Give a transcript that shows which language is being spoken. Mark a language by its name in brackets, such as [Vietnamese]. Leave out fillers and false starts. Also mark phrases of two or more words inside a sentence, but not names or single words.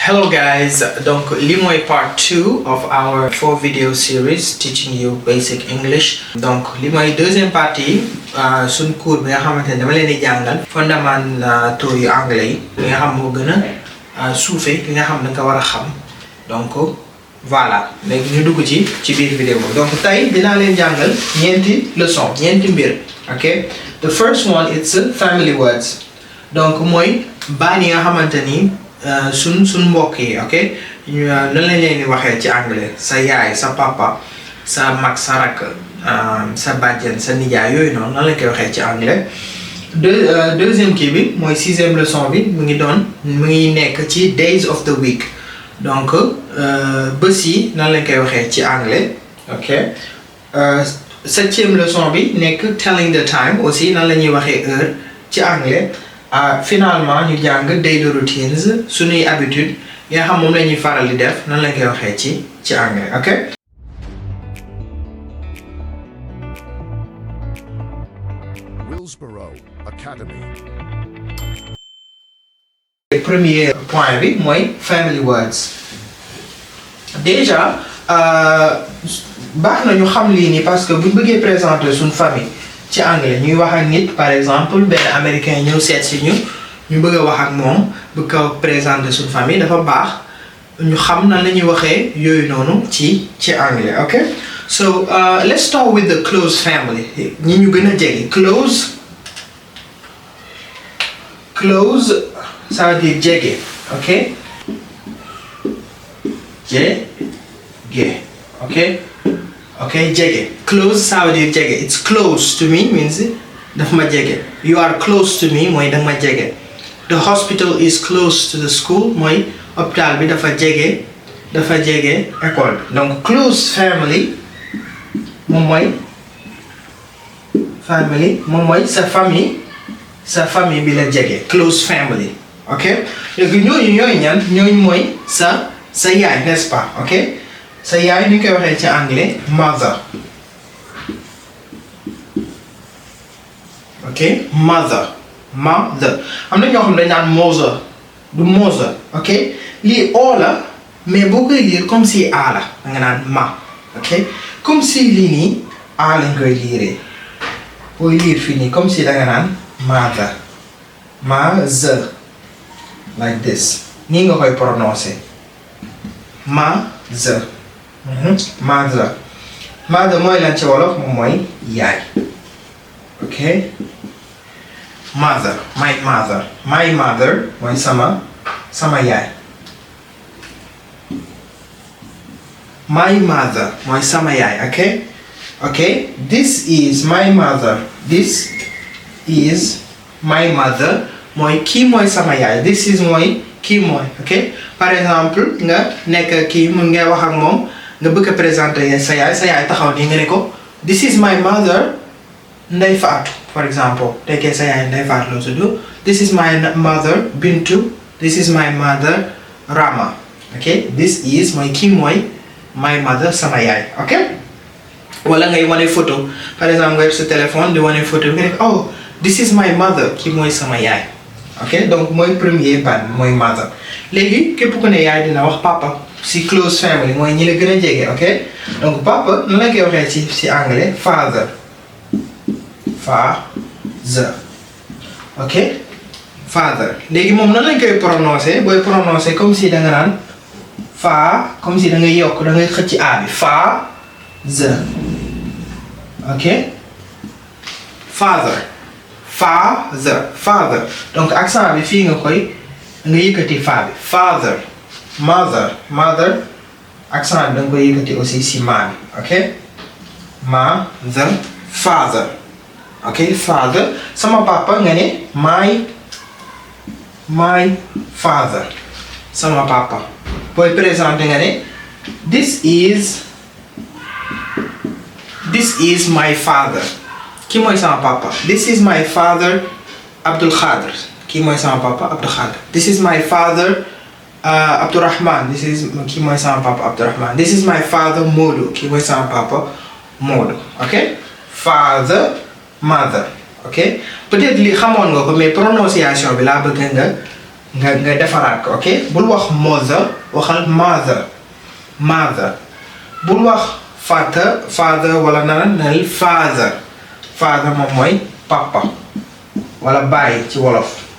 [English] Hello guys, [Wolof] donc li mooy [English] part 2 of our 4 video series teaching you basic English. [Wolof] Donc li mooy [French] deuxième partie [Wolof] suñ cours bi nga xamante ne dama leen di jàngal fondamentaux yu anglais yi li nga xam moo gën a suufee li nga xam da nga war a xam. [French] Donc voilà [Wolof] léegi ñu dugg ci biir vidéo donc tey dinaa leen jàngal ñeenti leçon ñeenti mbir. [English] Okay, the first one it's family words. [Wolof] Donc mooy baat yi nga xamante ni sun mbokk yi, ok nan lañ leen di waxee ci anglais sa yaay sa papa sa mag sa rakk sa bàjjen sa nijaay yooyu noonu nan lañ koy waxee ci anglais. Deuxième kii bi mooy sixième leçon bi mu ngi nekk ci [English] days of the week. [Wolof] Donc bés yi nan lañ koy waxee ci anglais. Ok, [French] septième leçon [Wolof] bi nekk [English] telling the time [Wolof] aussi nan la ñuy waxee heure ci anglais. Finalement ñu jàng [English] daily routines [Wolof] suñuy habitude yi nga xam moom la ñuy faral di def nan la koy waxee ci anglais. Ok, Willsboro Academy. [French] premier point [Wolof] bi mooy [English] family words. [Wolof] Déjà baax na ñu xam lii nii [French] parce que [Wolof] buñ bëggee présenter suñ famille ci anglais ñuy wax ak nit [French] par exemple [Wolof] benn américain ñëw seet si ñu bëgg a wax ak moom bëgg ko présenter suñu famille dafa baax ñu xam nan la ñuy waxee yooyu noonu ci anglais. [English] Ok, so let's start with the close family [Wolof] ñi ñu gën a jege. [French] Close ça veut dire jege. [Wolof] Ok, jege. Ok, jege. [French] Close ça veut dire jege. [English] It's close to me means [Wolof] daf ma jege. [English] You are close to me [Wolof] mooy danga ma jege. [English] The hospital is close to the school [Wolof] mooy hôpital bi dafa jege école bi. Donc [English] close family [Wolof] moom mooy sa famille bi la jege. [English] Close family. [Wolof] Ok, léegi ñooñu ñan ñooñu mooy sa yaay, [French] n'est-ce pas? [Wolof] Ok, sa yaay ni ñu koy waxee ci anglais mother. Ok, mother am na ñoo xam dañ naan mother du mother. Ok, lii oo la mais boo koy lire [French] comme si [Wolof] a la da nga naan ma. Ok, [French] comme si [Wolof] lii nii a lañ koy lire booy lire fii nii [French] comme si [Wolof] da nga naan mother [English] like this [Wolof] nii nga koy prononcer mother. Mother mooy lan ci wolof moom mooy yaay. Ok, [English] mother my mother [Wolof] mooy sama yaay. [English] My mother [Wolof] mooy sama yaay. [English] Ok, this is my mother. This is my mother [Wolof] mooy kii mooy sama yaay. [English] This is [Wolof] mooy kii mooy. Ok, [French] par exemple [Wolof] nga nekk kii mun ngay wax ak moom nga bëgg a présenter sa yaay taxaw nii nga ne ko [English] this is my mother [Wolof] Ndey Faatu, [English] for example [Wolof] tekkee sa yaay Ndey Faatu la tudd. [English] This is my mother Bintu. This is my mother Rama. [Wolof] Ok, [English] this is [Wolof] mooy kii mooy [English] my mother [Wolof] sama yaay. Ok, wala ngay wane photo [French] par exemple [Wolof] nga yor sa téléphone di wane photo nga ne [English] oh this is my mother [Wolof] kii mooy sama yaay. Ok, donc mooy premier baat mooy mother. Léegi képp ku ne yaay dina wax papa si [English] close family [Wolof] mooy ñi la gën a jege. Ok, donc papa nan la koy waxee ci anglais father. [English] Ok, father. [Wolof] Léegi moom nan lañ koy prononcer booy prononcer [French] comme si [Wolof] da nga naan [French] comme si [Wolof] da ngay yokk da ngay xëcc a bi father. [English] Ok, father. [Wolof] Donc accent bi fii nga yëkkati fa bi. [English] Father. [Wolof] Mother accent bi da nga koy yëkkati aussi si ma bi. [English] Ok, mother father. [Wolof] Ok, father sama papa nga ne [English] my father [Wolof] sama papa. Booy présenter nga ne [English] this is my father [Wolof] kii mooy sama papa. [English] This is my father [Wolof] Abdul Khader kii mooy sama papa Abdul Khader. [English] This is my father [Wolof] Abdurrahman kii mooy sama papa Abdurrahman. [English] This is my father [Wolof] Modou kii mooy sama papa Modou. [English] Ok, father mother. [Wolof] Ok, peut-être li xamoon nga ko mais prononciation bi laa bëgg nga defaraat ko ok bul wax mother waxal mother bul wax father wala nel father moom mooy papa wala baay ci wolof